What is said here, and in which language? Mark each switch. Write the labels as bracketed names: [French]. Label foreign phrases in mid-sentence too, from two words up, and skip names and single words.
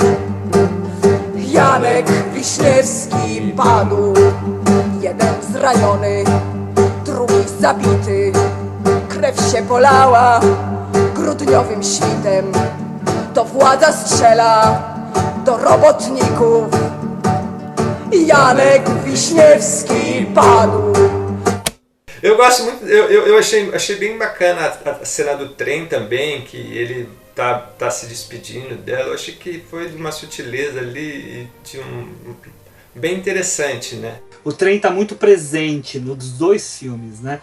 [Polish] Janek Wiśniewski padł, jeden zraniony, drugi zabity. Krew się polała grudniowym świtem. To władza strzela do robotników. Janek Wiśniewski padł. [Portuguese] Eu gosto muito, eu achei bem bacana a cena do trem também, que ele tá se despedindo dela. Eu achei que foi de uma sutileza ali e de bem interessante, né? O trem tá muito presente nos dois filmes, né?